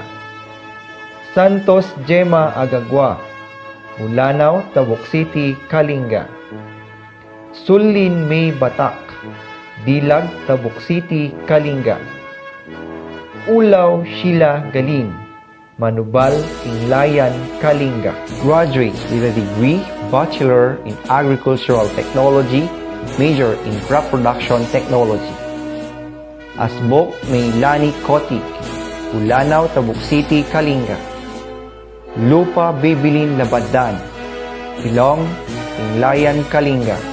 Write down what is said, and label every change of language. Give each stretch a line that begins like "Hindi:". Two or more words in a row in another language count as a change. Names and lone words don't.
English: Santos, Gemma, Agagwa, Bulanaw, Tabuk City, Kalinga. Sulin, May, Batak, Dilag, Tabuk City, Kalinga. Ulaw, Sheila, Galin, Manubal, Tinglayan, Kalinga. Graduates with a degree, Bachelor in Agricultural Technology, major in Crop Production Technology. Asbok, Maylani Kotik, Bulanaw, Tabuk City, Kalinga. Lupa, Bibilin, Labadan, Pilong, Tinglayan, Kalinga.